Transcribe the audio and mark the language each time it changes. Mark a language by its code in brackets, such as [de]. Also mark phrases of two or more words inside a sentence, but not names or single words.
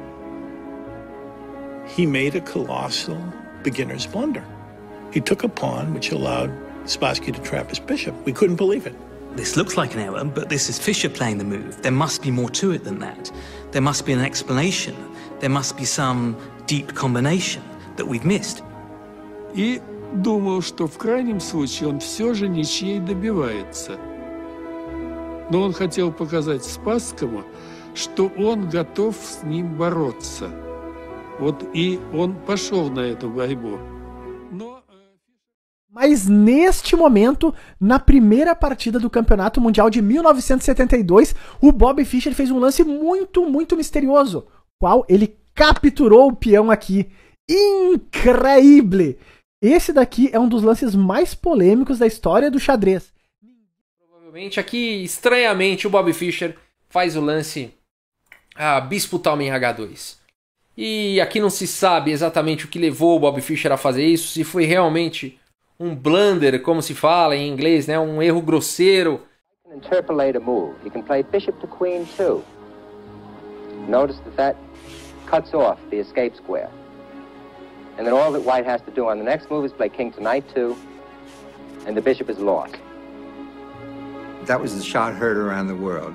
[en] He made a colossal beginner's blunder. He took a pawn, which allowed Spassky to trap his bishop. We couldn't believe it. This looks like an error, but this is Fischer playing the move. There must be more to it than that. There must be an explanation. There must be some deep combination that we've missed. [ru] И думал, что в крайнем случае он все же ничьей добивается. Но он хотел показать Спасскому, что он готов с ним бороться. Вот и он пошел на эту борьбу. [pt] Mas neste momento, na primeira partida do Campeonato Mundial de 1972, o Bobby Fischer fez um lance muito misterioso, qual ele capturou o peão aqui. Incrível! Esse daqui é um dos lances mais polêmicos da história do xadrez. Provavelmente aqui, estranhamente, o Bobby Fischer faz o lance Bispo toma em H2. E aqui não se sabe exatamente o que levou o Bobby Fischer a fazer isso, se foi realmente um blunder, como se fala em inglês, né? Um erro grosseiro. [en] You can interpolate a move. You can play bishop to queen 2. Notice that cuts off the escape square. And then all that white has to do on the next move is play king to knight 2, and the bishop is lost. That was the shot heard around the world.